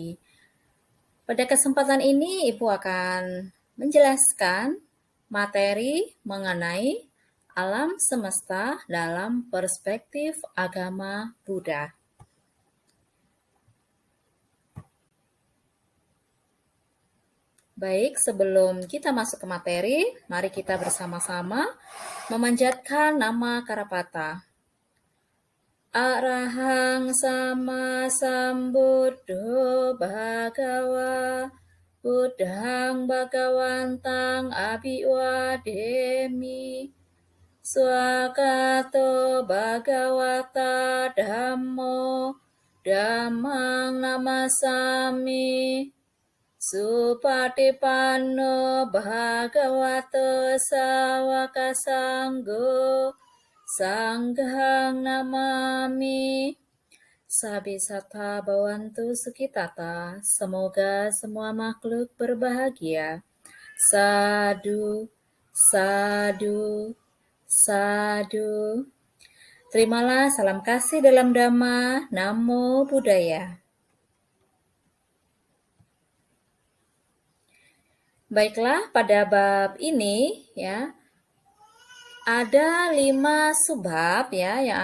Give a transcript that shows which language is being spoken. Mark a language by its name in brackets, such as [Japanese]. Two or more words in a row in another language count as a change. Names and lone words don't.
[Indonesian] Pada kesempatan ini, Ibu akan menjelaskan materi mengenai alam semesta dalam perspektif agama Buddha. Baik, sebelum kita masuk ke materi, mari kita bersama-sama memanjatkan nama Karapata. [Pali] Arahang sama sambuddho bhagawa Buddhang bhagawantang abhiwademi Swakato bhagawata dhammo dhammang namasami Supatipanno bhagavato sawaka sanggo Sanghang namami Sabisata Bawantu Sukitata. [Indonesian] Semoga semua makhluk berbahagia. [Pali] Sadu, sadu, sadu. [Indonesian] Terimalah salam kasih dalam Dhamma. [Pali] Namo Buddhaya. [Indonesian] Baiklah, pada bab ini ya ada 5 subbab ya yang